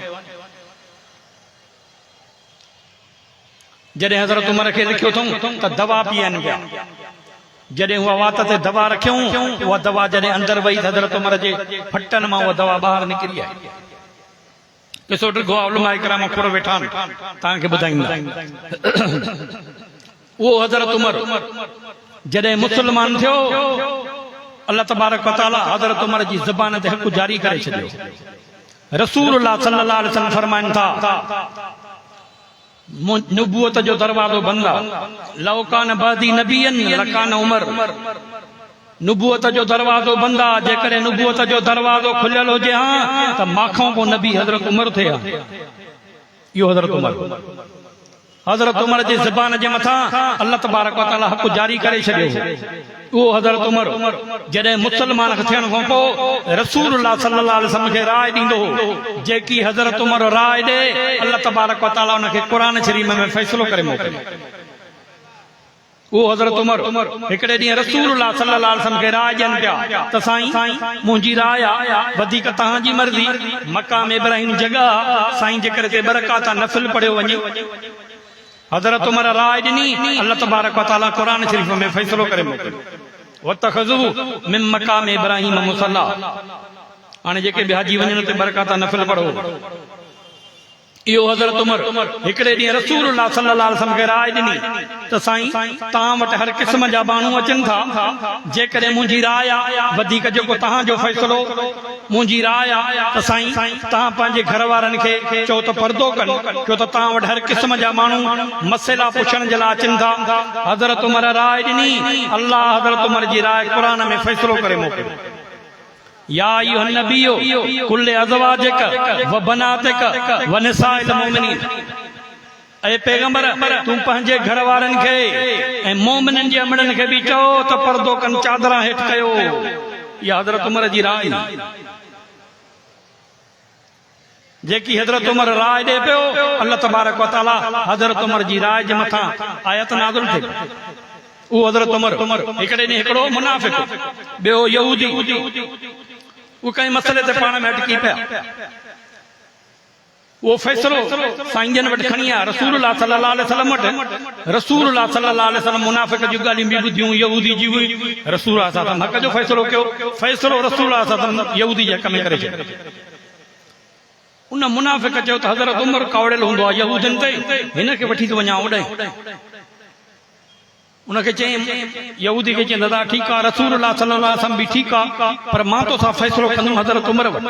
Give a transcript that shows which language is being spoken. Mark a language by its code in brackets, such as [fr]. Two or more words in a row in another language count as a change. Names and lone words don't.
[sd] जॾहिं हज़रत उमर खे लिखियो अथऊं त दवा पीअनि पिया, जॾहिं उहा वात ते दवा रखियऊं, उहा दवा जॾहिं अंदरि वई त हज़रत उमर जे फटनि मां उहा दवा ॿाहिरि निकिरी आई। ॾिसो ॾिघो उलमा इकराम खुर वेठा आहिनि, तव्हांखे ॿुधाईंदा। उहो हज़रत उमर जॾहिं मुस्लमान थियो, अल्लाह तबारक व तआला हज़रत उमर जी ज़बान ते हक़ जारी करे छॾियो। रसूलुल्लाह सल्लल्लाहु अलैहि वसल्लम फरमाइनि था, नुबुवत जो दरवाज़ो बंद आहे, [ar] لو كان بعدي نبيا لكان عمر, [sd] नुबुवत जो दरवाज़ो बंद आहे, जेकॾहिं नुबुवत जो दरवाज़ो खुलियल हुजे हा त माखों पोइ नबी हज़रत उमर थे हा। इहो हज़रत उमर, हज़रत उमर जी ज़बान जे मथां अल्लाह तबारक व तआला हक़ जारी करे छॾियो। उहो हज़रत उमर जॾहिं मुस्लमान थियण खां पोइ रसूलुल्लाह सल्लल्लाहु अलैहि वसल्लम खे राय ॾींदो हो, जेकी हज़रत उमर राय ॾे, अल्लाह तबारक व तआला उनखे क़ुरान शरीफ़ में फ़ैसिलो करे मोकिलियो। उहो हज़रत उमर हिकिड़े ॾींहुं रसूलुल्लाह सल्लल्लाहु अलैहि वसल्लम खे राय ॾियनि पिया त साईं मुंहिंजी राय आहे, वधीक तव्हांजी मर्ज़ी, मक़ाम इब्राहिम जॻह साईं जेकर ते बरकात नफ़िल पढ़ियो वञे। हज़रत उमर राय ॾिनी, अल्लाह तबारक व तआला क़ुरान शरीफ़ में फ़ैसिलो करे मोकिलियो, [ar] واتخذوا من مقام إبراهيم مصلى. [sd] हाणे जेके बि हाजी वञनि ते बरकात नफ़िल पढ़ो। इहो हज़रत उमर हिकिड़े ॾींहुं रसूलुल्लाह सल्लल्लाहु अलैहि वसल्लम खे राय ॾिनी त साईं तव्हां वटि हर क़िस्म जा माण्हू अचनि था, जेकॾहिं मुंहिंजी राय आहे, वधीक जेको तव्हांजो फ़ैसिलो, मुंहिंजी राय आहे त साईं तव्हां पंहिंजे घर वारनि खे चओ त पर्दो कनि, छो त तव्हां वटि हर क़िस्म जा माण्हू मसइला पुछण जे लाइ अचनि था। हज़रत उमर राय ॾिनी, अल्लाह हज़रत उमर जी राय क़ुरान में फ़ैसिलो करे मोकिलियो। [ar] يا أيها النبي قل لأزواجك وبناتك ونساء المؤمنين, [sd] ऐं पैगंबर तूं पंहिंजे घर वारनि खे ऐं मोमिननि जे अमड़नि खे बि चओ त पर्दो कनि, चादर हेठि कयो। इहा हज़रत उमर जी राय, जेकी हज़रत उमर राय ॾे पियो, अल्लाह तबारक व तआला हज़रत उमर जी राय जे मथां आयत नाज़िल थिए। उहो हज़रत उमर हिकिड़े ॾींहुं हिकिड़ो मुनाफ़िक़, ॿियो यहूदी, उहो कंहिं मसइले ते पाण में अटकी पिया। उहो फ़ैसिलो साईं जन वटि खणी आया रसूलुल्लाह सल्लल्लाहु अलैहि वसल्लम वटि। रसूलुल्लाह सल्लल्लाहु अलैहि वसल्लम मुनाफ़िक़ जूं ॻाल्हियूं बि ॿुधियूं, यहूदी जी हुई। रसूलुल्लाह सल्लल्लाहु अलैहि वसल्लम हक़ जो फ़ैसिलो कयो, फ़ैसिलो रसूलुल्लाह सल्लल्लाहु अलैहि वसल्लम यहूदी जे हक़ में करे छॾियो। उन मुनाफ़िक़ चयो त हज़रत उमर कावड़ियल हूंदो आहे यहूदियुनि ते, हिन खे वठी थो वञा ओॾे। उनखे चई, यहूदी खे चई दादा ठीकु आहे, रसूलुल्लाह सल्लल्लाहु अलैहि वसल्लम बि ठीकु आहे, पर मां तोसां फ़ैसिलो कंदुमि हज़रत उमर वटि।